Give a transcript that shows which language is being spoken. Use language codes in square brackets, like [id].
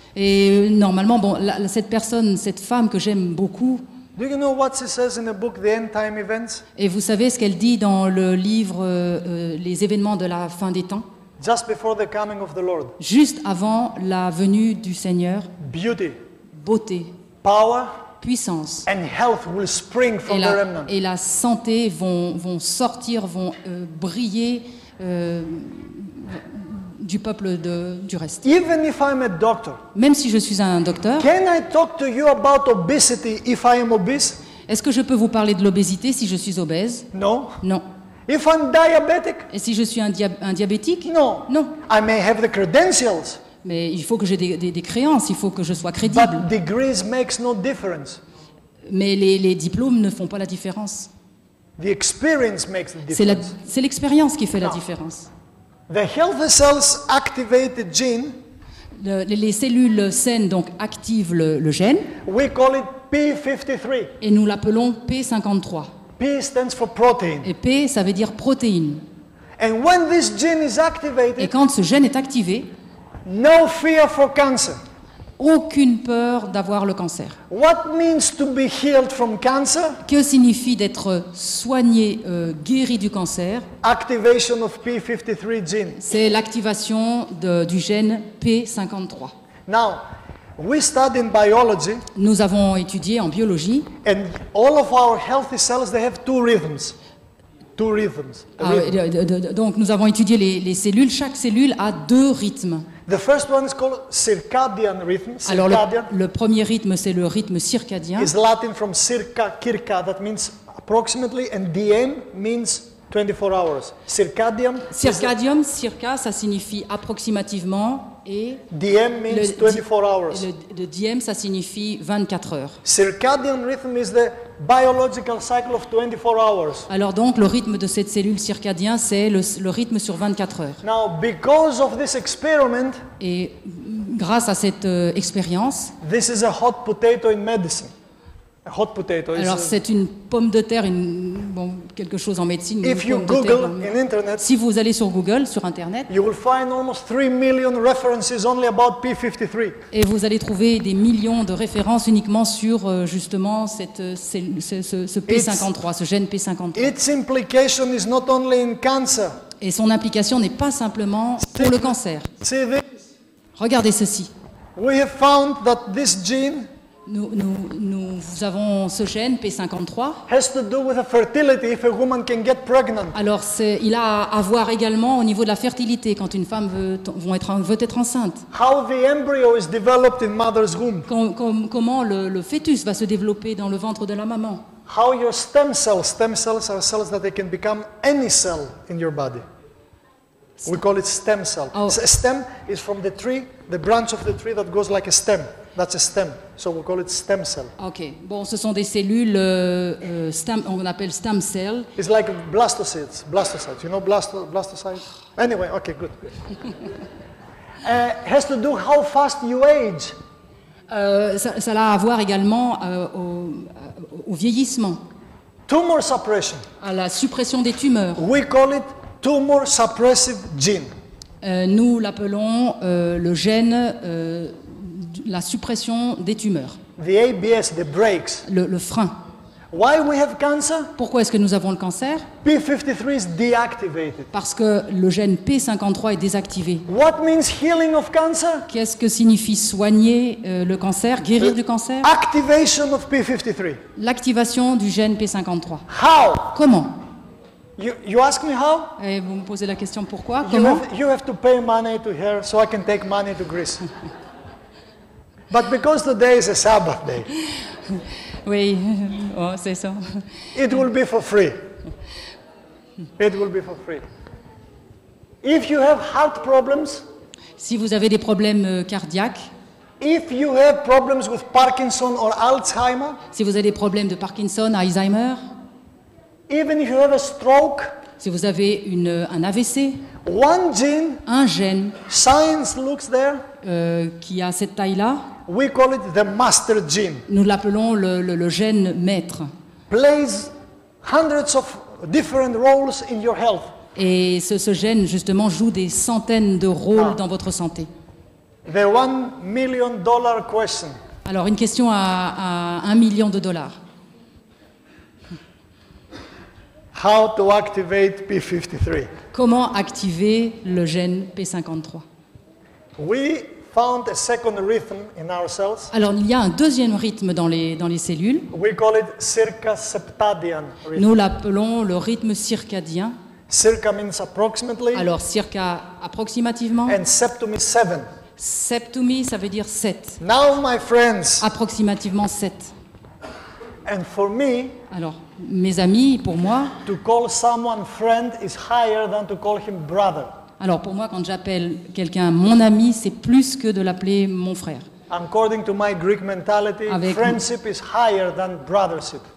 [fr] Et normalement, bon, cette femme que j'aime beaucoup, [en] do you know what she says in the book, The End Time Events? [fr] et vous savez ce qu'elle dit dans le livre Les événements de la fin des temps, [en] Just before the coming of the Lord. [fr] juste avant la venue du Seigneur, [en] Beauty, [fr] beauté, [en] power, [fr] puissance [en] and health will spring from the remnant. [fr] et la santé vont sortir, vont briller du peuple du reste. [en] Even if I'm a doctor, [fr] Même si je suis un docteur, [en] can I talk to you about obesity if I am obese? [fr] est-ce que je peux vous parler de l'obésité si je suis obèse? [en] No. [fr] Non. [en] If I'm diabetic, [fr] Et si je suis un diabétique? [en] no. [fr] Non. [en] I may have the credentials, [fr] Mais il faut que j'ai des créances, il faut que je sois crédible. [en] but degrees makes no difference. [fr] Mais les diplômes ne font pas la différence. [en] The experience makes the [fr] C'est [en] difference. [fr] l'expérience qui fait la Non. différence. [en] The healthy cells activated gene, [fr] Les cellules saines donc activent le gène [en] we call it P53. [fr] et nous l'appelons P53. [en] P stands for protein. [fr] Et P, ça veut dire protéine. [en] And when this gene is [fr] Et [en] activated, [fr] quand ce gène est activé, [en] no fear for cancer. [fr] aucune peur d'avoir le cancer. [en] What means to be healed from cancer? [fr] Que signifie d'être soigné, guéri du cancer? [en] Activation of P53 gene. [fr] C'est l'activation du gène P53. [en] Now, we study in biology, [fr] Nous avons étudié en biologie. [en] and all of our healthy cells, they have two rhythms. Two rhythms. A rhythm. [fr] Donc nous avons étudié les cellules. Chaque cellule a 2 rythmes. [en] The first one is called circadian rhythm. [fr] Alors [en] Circadian [fr] le premier rythme, c'est le rythme circadien. [en] is Latin from circa, that means approximately, and dm means 24 hours. Circadian, [fr] Circadium, circa, ça signifie approximativement, et [en] dm means 24 hours. [fr] le diem, ça signifie 24 heures. [en] Circadian rhythm is the biological cycle of 24 hours. [fr] Alors donc, le rythme de cette cellule circadien, c'est le rythme sur 24 heures. [en] Now, because of this experiment, [fr] Et grâce à cette expérience, [en] this is a hot potato in medicine. A hot potato is [fr] alors c'est une pomme de terre, quelque chose en médecine. une pomme de terre [en] Google [fr] dans- [en] in internet, [fr] Si vous allez sur Google, sur Internet, [en] you will find almost 3 million references only about P53. [fr] et vous allez trouver des millions de références uniquement sur justement ce P53, ce gène P53. [en] Its implication is not only in cancer. [fr] Et son implication n'est pas simplement pour le cancer. [en] See this? [fr] Regardez ceci. [en] We have found that this gene [fr] Nous avons ce gène P53. [en] has to do with the fertility if a woman can get pregnant. [fr] Alors il a à voir également au niveau de la fertilité quand une femme veut être enceinte. [en] How the embryo is developed in mother's womb. [fr] Comment le fœtus va se développer dans le ventre de la maman. [en] How your stem cells are cells that they can become any cell in your body. We call it stem cell. Oh. A stem is from the tree, the branch of the tree that goes like a stem. That's a stem. So we call it stem cell. [fr] Ok, bon, ce sont des cellules, on appelle [en] stem cell. It's like blastocytes. Blastocytes. You know blastocytes? Anyway, okay, good. Has to do how fast you age. [fr] Ça a à voir également au vieillissement, [en] Tumor suppression. [fr] à la suppression des tumeurs. [en] We call it tumor suppressive gene. [fr] Nous l'appelons le gène, la suppression des tumeurs, [en] The ABS, the brakes. [fr] le frein. [en] Why we have cancer? [fr] Pourquoi est-ce que nous avons le cancer? [en] P53 is deactivated. [fr] Parce que le gène P53 est désactivé. [en] What means healing of cancer? [fr] Qu'est-ce que signifie soigner le cancer, guérir du cancer? [en] Activation of P53. [fr] L'activation du gène P53. [en] How? [fr] Comment? [en] You ask me how? [fr] Et vous me posez la question pourquoi? Comment? [en] You have to pay money to her so I can take money to Greece. But because today is a Sabbath day, [fr] Oui, oh, c'est ça. [en] it will be for free. It will be for free. If you have heart problems, [fr] Si vous avez des problèmes cardiaques, [en] if you have problems with Parkinson or Alzheimer, [fr] si vous avez des problèmes de Parkinson, Alzheimer, [en] even if you have a stroke, [fr] si vous avez un AVC, [en] one gene, [fr] un gène [en] science looks there, [fr] qui a cette taille-là, [en] we call it the master gene, [fr] nous l'appelons le gène maître. [en] plays hundreds of different roles in your health. [fr] Et ce gène, justement, joue des centaines de rôles dans votre santé. [en] The $1 million question. [fr] Alors, une question à $1 million. [en] How to activate P53? [fr] Comment activer le gène P53? [en] We found a second rhythm in our cells. [fr] Alors, il y a un deuxième rythme dans les cellules. [en] We call it circadian rhythm. [fr] Nous l'appelons le rythme circadien. [en] Circa means approximately, [fr] Alors, circa approximativement. [en] and septum is 7. [fr] Septumi, ça veut dire 7. [en] Now, my friends, [fr] Approximativement 7. [en] and for me, [fr] Alors, mes amis, pour moi, [en] to call someone friend is higher than to call him brother. [fr] alors pour moi, quand j'appelle quelqu'un mon ami, c'est plus que de l'appeler mon frère. [en] According to my Greek mentality, [fr] Avec- [en] friendship is higher than brothership.